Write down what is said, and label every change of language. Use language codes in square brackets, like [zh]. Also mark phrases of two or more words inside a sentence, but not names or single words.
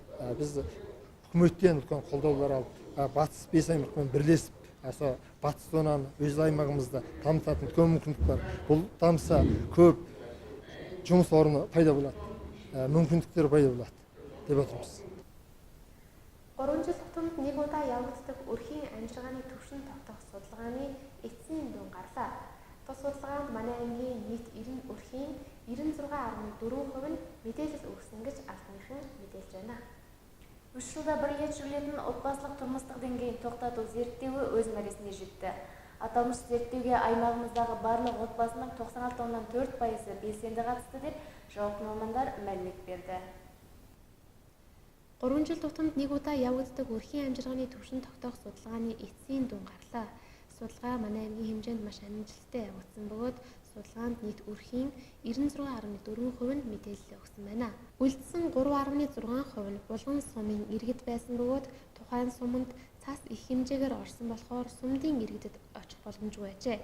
[kk] Біз үкіметтен үлкен қолдаулар алып, батыс 5 аймақпен бірлесіп, батыс зонаны өз аймағымызда дамытатын үлкен мүмкіндік бар. Бұл дамыса көп жұмыс орны пайда болады, мүмкіндіктер пайда болады деп отырмыз. [mn] 3 жил тутамд нэг удаа явагддаг өрхийн амжиргааны түвшин тогтоох судалгааны эцсийн дүн гарлаа. Тус судалгаанд манай аймгийн нийт 90 өрхийн 96.4% нь мэдээлэл өгсөн гэж албаныхан мэдээлж байна. [kk] 3 жылда бір рет жүргізілетін отбасылық тұрмыстық деңгейін тоқтату зерттеуі өз мәресіне жетті. Аталмыш зерттеуге аймағымыздағы барлық отбасының 96.4% белсенді қатысты деп жауапты мамандар мәлімет берді. [mn] 3 жил тутамд нэг удаа явагддаг өрхийн амжиргааны түвшин тогтоох судалгааны эцсийн дүн гарлаа. Судалгаа манай аймгийн хэмжээнд маш амжилттай явагдсан бөгөөд судалгаанд нийт өрхийн 96.4% нь мэдээлэл өгсөн байна. Үлдсэн 3.6% нь булган сумын иргэд байсан бөгөөд тухайн суманд цас их хэмжээгээр орсон болохоор сумдын иргэдэд очих боломжгүй ажээ.